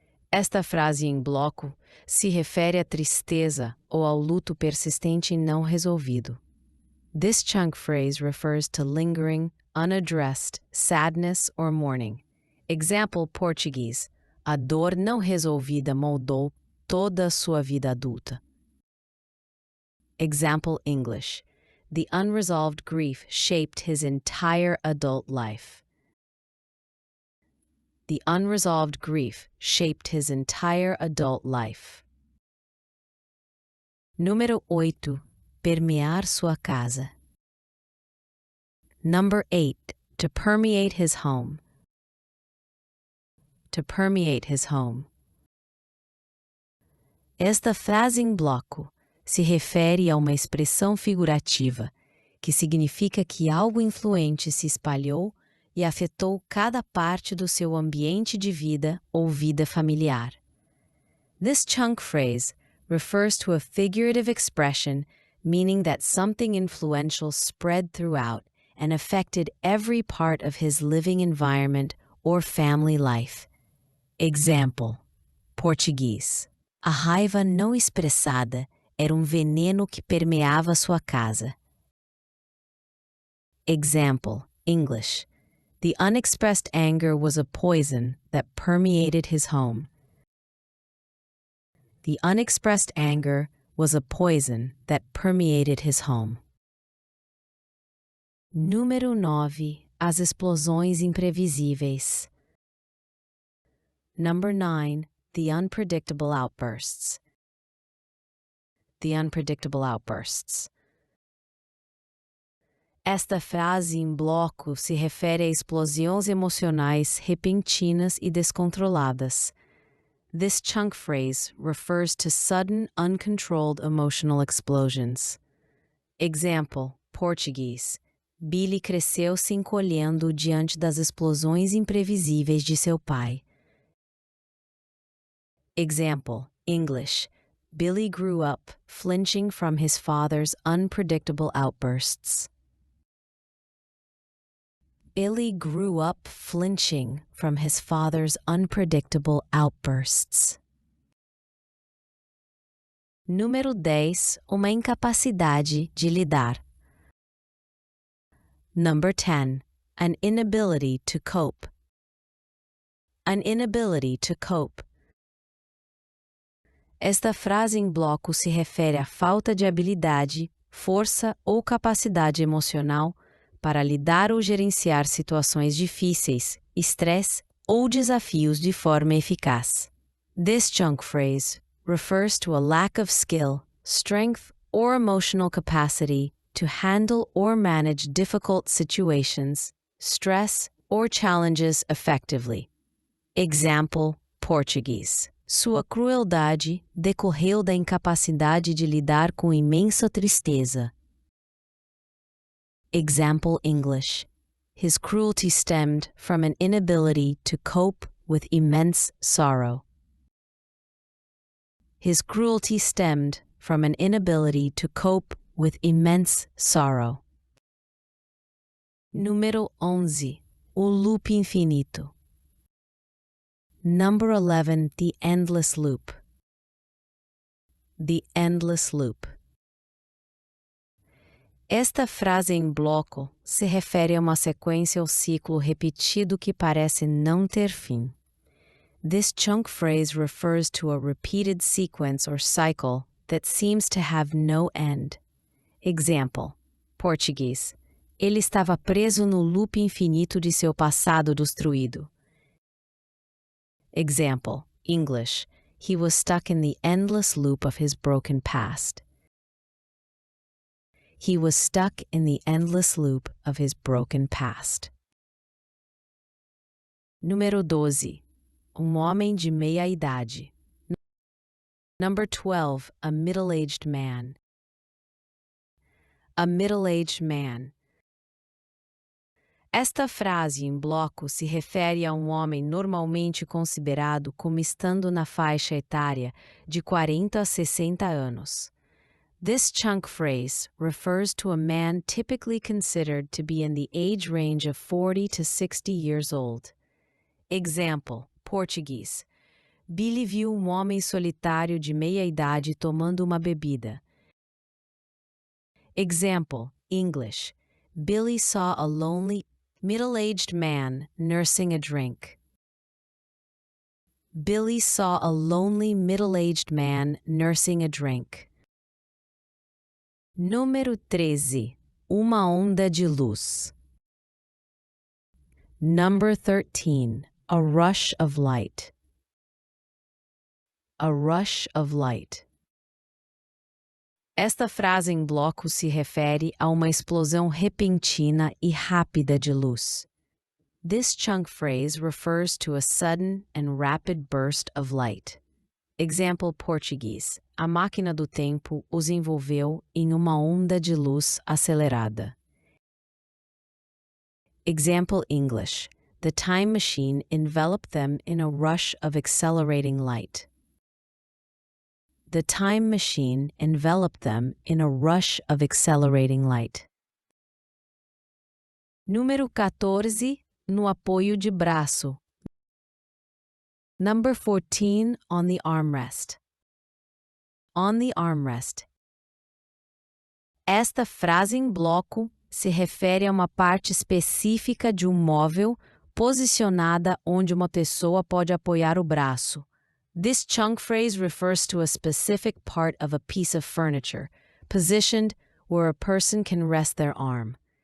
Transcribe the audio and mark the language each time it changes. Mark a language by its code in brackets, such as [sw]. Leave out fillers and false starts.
[pt] Esta frase em bloco se refere à tristeza ou ao luto persistente e não resolvido. [en] This chunk phrase refers to lingering, unaddressed sadness or mourning. Example Português. [pt] A dor não resolvida moldou toda a sua vida adulta. [en] Example English. The unresolved grief shaped his entire adult life. The unresolved grief shaped his entire adult life. [pt] Número 8. Permear sua casa. [en] Number 8. To permeate his home. To permeate his home. [pt] Esta frase em bloco se refere a uma expressão figurativa que significa que algo influente se espalhou e afetou cada parte do seu ambiente de vida ou vida familiar. [en] This chunk phrase refers to a figurative expression meaning that something influential spread throughout and affected every part of his living environment or family life. Example: Português. [pt] A raiva não expressada era veneno que permeava sua casa. [en] Example: English. The unexpressed anger was a poison that permeated his home. The unexpressed anger was a poison that permeated his home. [pt] Número 9. As explosões imprevisíveis. [en] Number 9. The unpredictable outbursts. The unpredictable outbursts. [pt] Esta frase em bloco se refere a explosões emocionais repentinas e descontroladas. [en] This chunk phrase refers to sudden, uncontrolled emotional explosions. Example: Português. [pt] Billy cresceu se encolhendo diante das explosões imprevisíveis de seu pai. [en] Example: English. Billy grew up flinching from his father's unpredictable outbursts. Billy grew up flinching from his father's unpredictable outbursts. [pt] Número 10. Uma incapacidade de lidar. [en] Number 10. An inability to cope. An inability to cope. [pt] Esta frase em bloco se refere à falta de habilidade, força ou capacidade emocional para lidar ou gerenciar situações difíceis, estresse ou desafios de forma eficaz. [en] This chunk phrase refers to a lack of skill, strength, or emotional capacity to handle or manage difficult situations, stress, or challenges effectively. [pt] Example: Português. Sua crueldade decorreu da incapacidade de lidar com imensa tristeza. [en] Example English. His cruelty stemmed from an inability to cope with immense sorrow. His cruelty stemmed from an inability to cope with immense sorrow. [pt] Número 11. O loop infinito. [en] Number 11. The endless loop. The endless loop. [pt] Esta frase em bloco se refere a uma sequência ou ciclo repetido que parece não ter fim. [en] This chunk phrase refers to a repeated sequence or cycle that seems to have no end. Example: Português. [pt] Ele estava preso no loop infinito de seu passado destruído. [en] Example: English. He was stuck in the endless loop of his broken past. He was stuck in the endless loop of his broken past. [pt] Número 12. Homem de meia idade. [en] Number 12. A middle-aged man. A middle-aged man. [pt] Esta frase em bloco se refere a homem normalmente considerado como estando na faixa etária de 40 a 60 anos. [en] This chunk phrase refers to a man typically considered to be in the age range of 40 to 60 years old. Example: Português. [pt] Billy viu homem solitário de meia-idade tomando uma bebida. [en] Example: English. Billy saw a lonely, Middle-aged man nursing a drink. Billy saw a lonely middle-aged man nursing a drink. [pt] Número 13. Uma onda de luz. [en] Number 13. A rush of light. A rush of light. [pt] Esta frase em bloco se refere a uma explosão repentina e rápida de luz. [en] This chunk phrase refers to a sudden and rapid burst of light. Example português. [pt] A máquina do tempo os envolveu em uma onda de luz acelerada. [en] Example English. The time machine enveloped them in a rush of accelerating light. The time machine enveloped them in a rush of accelerating light. [pt] Número 14. No apoio de braço. [en] Number 14. On the armrest. On the armrest. [pt] Esta frase em bloco se refere a uma parte específica de um móvel posicionada onde uma pessoa pode apoiar o braço. [en] This chunk phrase refers to a specific part of a piece of furniture, positioned where a person can rest their arm.